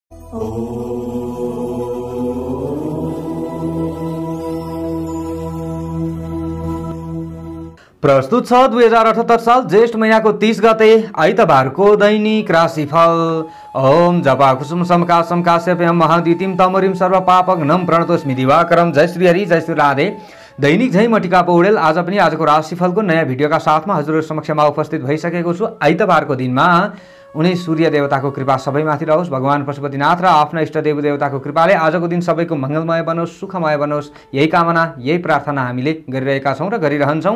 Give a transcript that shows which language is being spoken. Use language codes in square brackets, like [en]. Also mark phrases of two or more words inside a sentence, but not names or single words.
[ne] प्रस्तुत छ 2078 साल ज्येष्ठ महीनाको 30 गते आइतबारको दैनिक राशिफल। [sa] ओम जपा कुसुम समकासम काश्यप्यम महाद्युतिम तमोरिम सर्व पापघ्नम प्रणतोस्मि दिवाकरम। [ne] जय श्री हरि, जय श्री राधे। दैनिक झै मटिका पौडेल आज पनि आजको राशिफलको नयाँ भिडियोका साथमा हजुरहरु समक्षमा उपस्थित भइसकेको छु। आइतबारको दिनमा उनी सूर्य देवताको कृपा सबैमाथि रहोस्, भगवान पशुपतिनाथ र आफ्ना इष्ट देव देवताको कृपाले आजको दिन सबैको मङ्गलमय बनोस्, सुखमय बनोस्, यही कामना यही प्रार्थना हामीले गरिरहेका छौँ र गरिरहन्छौँ।